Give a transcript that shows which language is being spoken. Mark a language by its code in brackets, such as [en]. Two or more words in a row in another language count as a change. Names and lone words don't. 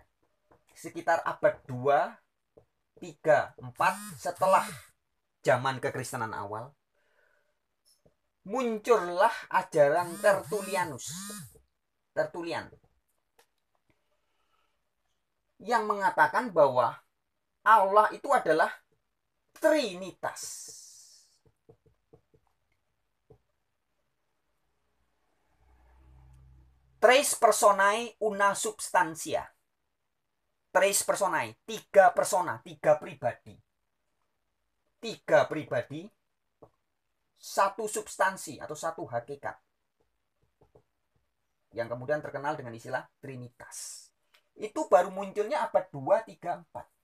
[id] Sekitar abad 2, 3, 4 setelah zaman kekristenan awal muncullah ajaran Tertullian yang mengatakan bahwa Allah itu adalah Trinitas. [la] Tres personae una substantia. Tres personae, [id] tiga persona, tiga pribadi. Tiga pribadi, satu substansi atau satu hakikat. Yang kemudian terkenal dengan istilah Trinitas. Itu baru munculnya abad 2, 3, 4.